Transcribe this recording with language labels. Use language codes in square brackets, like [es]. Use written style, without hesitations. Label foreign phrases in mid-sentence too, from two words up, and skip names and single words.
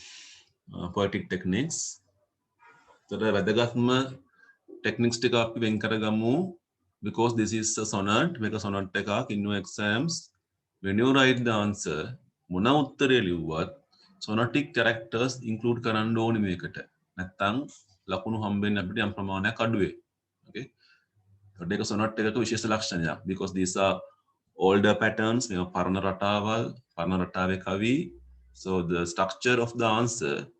[en] poetic techniques [si] තොර වැදගත්ම techniques ටික අපි වෙන් කරගමු [en] because this is a sonnet [si] මේක sonnet එකක් [en] in your exams when you write the answer [si] මොන උත්තරය ලිව්වත් [en] sonetic characters include [si] කරන්න ඕනේ මේකට නැත්නම් ලකුණු හම්බෙන්නේ අපිට යම් ප්‍රමාණයක් අඩු වෙයි [en] okay [si] ඒක sonnet එකක විශේෂ ලක්ෂණයක් [en] because these are older patterns [si] මේ පරණ රටාවල් පරණ රටාවේ කවි [en] so the structure of the answer